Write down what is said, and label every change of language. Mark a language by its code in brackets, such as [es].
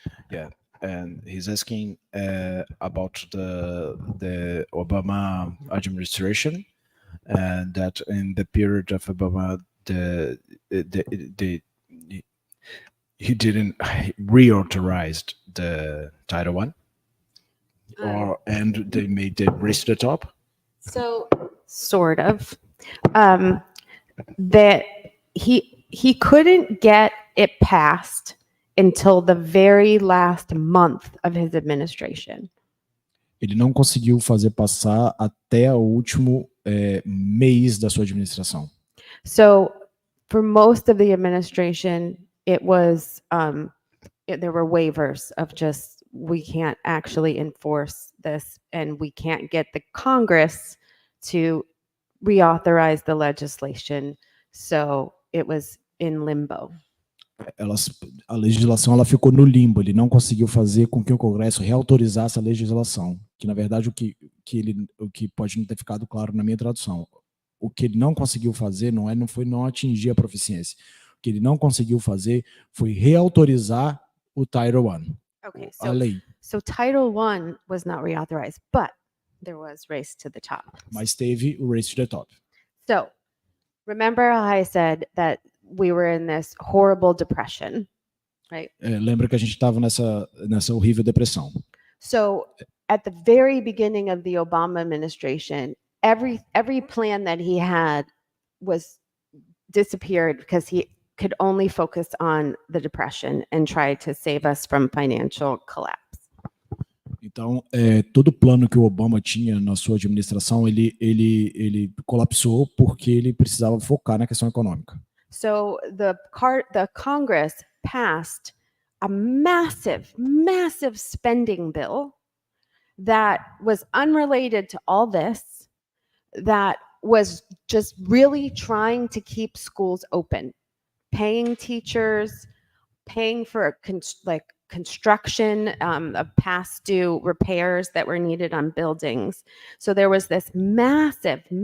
[en] Yeah, and he's asking about the Obama administration, and that in the period of Obama, he didn't reauthorized the Title I, and they made the race to the top. So sort of that he couldn't get it passed until the very last month of his administration. [pt] Ele não conseguiu fazer passar até o último mês da sua administração. [en] So for most of the administration, it was there were waivers of just, we can't actually enforce this and we can't get the Congress to reauthorize the legislation. So it was in limbo. [pt] A legislação ela ficou no limbo, ele não conseguiu fazer com que o Congresso reautorizasse a legislação, que na verdade o que pode não ter ficado claro na minha tradução, o que ele não conseguiu fazer não foi não atingir a proficiência, o que ele não conseguiu fazer foi reautorizar o Title I, [en] Okay, [pt] a lei. [en] So Title I was not reauthorized, but there was race to the top. [pt] Mas teve o race to the top. [en] So remember how I said that we were in this horrible depression, right? [pt] Lembra que a gente estava nessa horrível depressão. [en] So at the very beginning of the Obama administration, every plan that he had was disappeared because he could only focus on the depression and try to save us from financial collapse. [pt] Então, todo o plano que o Obama tinha na sua administração, ele colapsou porque ele precisava focar na questão econômica. [en] So the Congress passed a massive spending bill that was unrelated to all this, that was just really trying to keep schools open, paying teachers, paying for construction of past due repairs that were needed on buildings. So there was this massive